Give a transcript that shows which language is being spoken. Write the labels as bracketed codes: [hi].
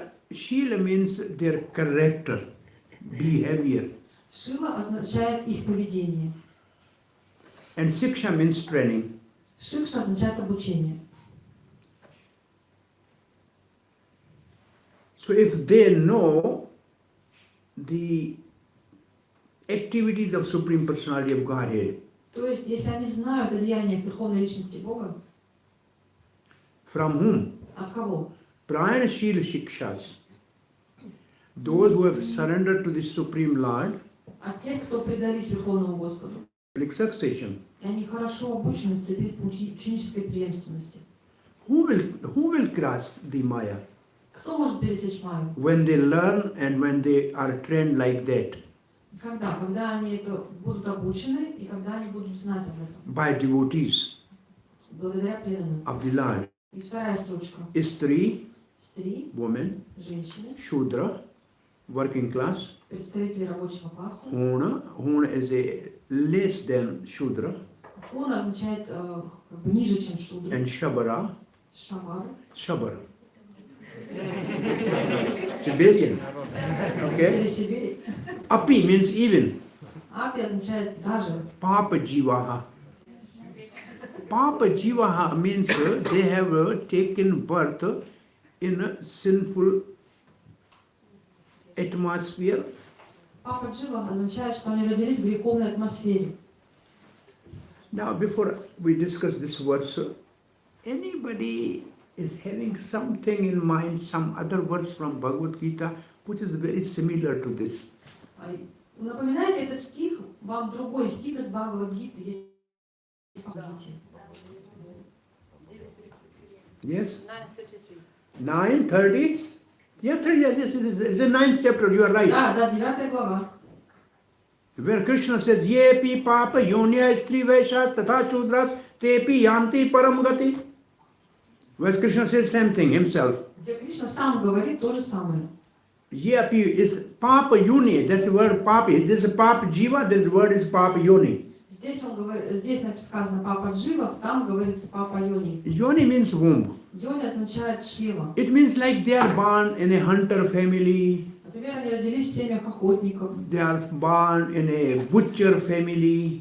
[en] Shila means their character, behavior. [ru] Шила означает их поведение. [en] And Siksha means training. [ru] Шикша означает обучение. [en] So if they know the activities of Supreme Personality of Godhead, [ru] То есть, если они знают о деяниях Верховной Личности Бога, [en] from whom? [ru] от кого? [sa] Prayana Shila Shikshas. [en] Those who have surrendered to the Supreme Lord, [ru] От тех, кто предались Верховному Господу. [en] like succession. [ru] И они хорошо обучены в цепи ученической преемственности. [en] Who will cross the Maya? [ru] Кто может пересечь Майю? [en] When they learn and when they are trained like that, [ru] Когда? Когда они это будут обучены и когда они будут знать об этом. [en] by devotees [ru] Благодаря преданным. [en] of the Lord. [ru] И вторая строчка. [en] Istri, [ru] Стри, [en] woman, [ru] женщины, [en] Shudra, working class, [ru] представители рабочего класса. [en] Huna is a less than Shudra, [ru] Хуна означает как бы ниже, чем шудра. [en] and Shabara, [ru] Шабар. [en] Siberian. Okay? [ru] Жители Сибири. [en] Api means even. [ru] Апи означает даже. [en] Papa Jivaha. Papa Jivaha means they have taken birth in a sinful atmosphere. [ru] Папа Джива означает, что они родились в греховной атмосфере. [en] Now, before we discuss this verse, anybody is having something in mind, some other verse from Bhagavad Gita, which is very similar to this. [ru] Напоминайте этот стих, вам другой стих из Бхагавад-гиты есть в Бхагавад-гите. [en] Yes? 9:33. 9:30? Yes, yes, it's the 9th chapter, you are right. [ru] Да, 9 глава. [en] Where Krishna says, [sa] Yepi papa yonya stri vaishas tatha chudras tepi yanti param gati. [en] Where Krishna says same thing himself. [ru] Где Кришна сам говорит то же самое. [en] Yepi is papa yoni, that's the word papi. This is papa jiva, this word is papa yoni. [ru] Здесь сказано папа Джива, там говорится папа Йони. [en] Yoni means womb. [ru] Йони означает чрево. [en] It means like they are born in a hunter family. [ru] Например, они родились в семьях охотников. [en] They are born in a butcher family.